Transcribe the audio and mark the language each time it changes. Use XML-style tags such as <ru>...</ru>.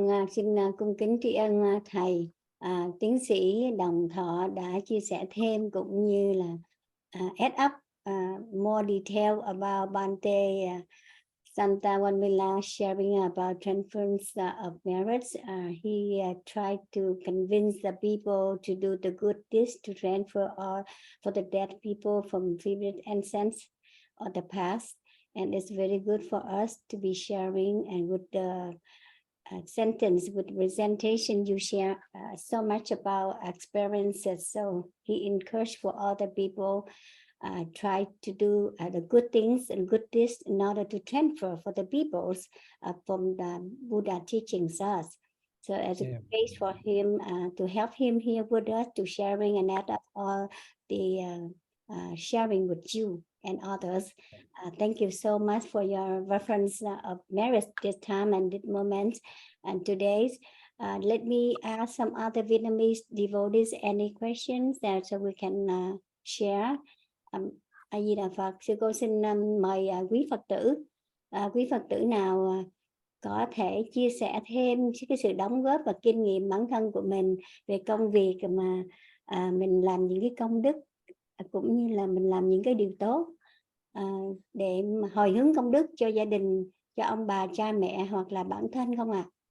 <vi>Xin cung kính tri ân thầy tiến sĩ Đồng Thọ đã chia sẻ thêm, cũng như là</vi> <en>add up more detail about Bhante Shanthawamila sharing about transference of merits. He tried to convince the people to do the good deeds, to transfer all for the dead people from previous ancestors or the past. And it's very good for us to be sharing, and with the sentence, with presentation, you share so much about experiences. So he encouraged for other people try to do the good things and good deeds in order to transfer for the peoples from the Buddha teachings us. So as a case for him to help him here with us, to sharing and add up all the sharing with you and others. Thank you so much for your reference of merit this time and this moment and today's. Let me ask some other Vietnamese devotees any questions that so we can share.</en> <vi>A Di Đà Phật. Sư cô xin mời quý Phật tử. Quý Phật tử nào có thể chia sẻ thêm cái sự đóng góp và kinh nghiệm bản thân của mình về công việc mà mình làm những cái công đức, cũng như là mình làm những cái điều tốt để mà hồi hướng công đức cho gia đình, cho ông bà, cha mẹ hoặc là bản thân không ạ?</vi>